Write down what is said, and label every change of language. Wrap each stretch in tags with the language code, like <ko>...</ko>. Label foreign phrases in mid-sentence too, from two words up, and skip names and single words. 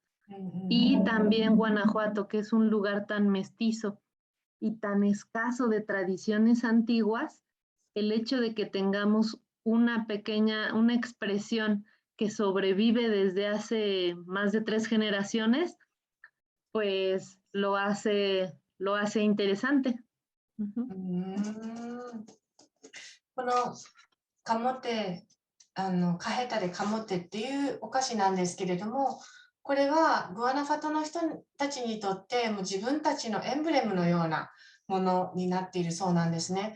<es>Y también Guanajuato, que es un lugar tan mestizo y tan escaso de tradiciones antiguas, el hecho de que tengamos una expresión que sobrevive desde hace más de 3 generaciones, pues lo hace interesante. Uh-huh.</es> <ja>このカモテ、カヘタでカモテっていうお菓子なんですけれども、これはグアナファトの人たちにとってもう自分たちのエンブレムのようなものになっているそうなんですね。</ja>